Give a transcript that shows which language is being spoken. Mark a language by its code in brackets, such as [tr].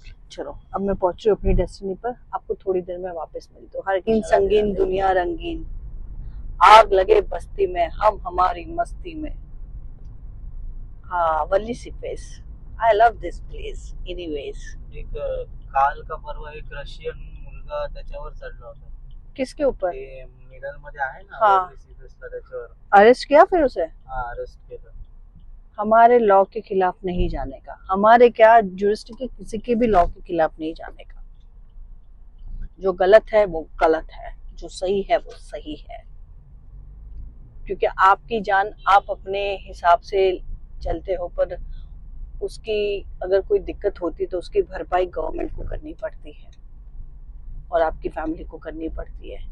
[hi] चलो अब मैं पहुंच रही हूँ अपनी डेस्टिनी पर। आपको थोड़ी देर में वापस मिलती हूँ। हर इन संगीन दुनिया रंगीन, आग लगे बस्ती में, हम हमारी मस्ती में। हाँ वल्ली सी face, I love this place anyways. [mr] एक काल का परवा एक रशियन मुलगा त्याच्यावर चढला होता। [hi] किसके ऊपर? [mr] ते मिडल मध्ये आहे ना, हाँ वरली सीफेसला त्याच्यावर। [hi] अरेस्ट किया फिर उसे? [mr] हाँ अरेस्ट केलं। [hi] हमारे लॉ के खिलाफ नहीं जाने का, हमारे क्या जुरिस्ट के किसी के भी लॉ के खिलाफ नहीं जाने का। जो गलत है वो गलत है, जो सही है वो सही है। क्योंकि आपकी जान आप अपने हिसाब से चलते हो, पर उसकी अगर कोई दिक्कत होती तो उसकी भरपाई गवर्नमेंट को करनी पड़ती है और आपकी फैमिली को करनी पड़ती है।